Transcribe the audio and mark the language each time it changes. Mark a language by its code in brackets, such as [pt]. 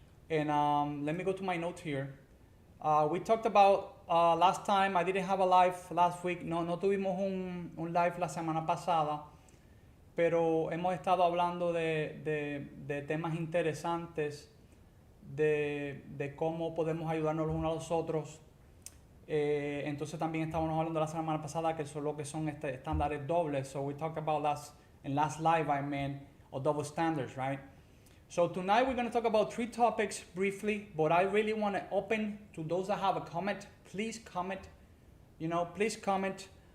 [en] And let me go to my notes here. We talked about last time, I didn't have a live last week. [es] No tuvimos un live la semana pasada. Pero hemos estado hablando de temas interesantes, de cómo podemos ayudarnos los unos a los otros. Entonces también estábamos hablando la semana pasada que son lo que son estándares dobles. [en] So we talked about that in last live, or double standards, right? So tonight we're going to talk about 3 topics briefly, but I really want to open to those that have a comment. Please comment. Please comment.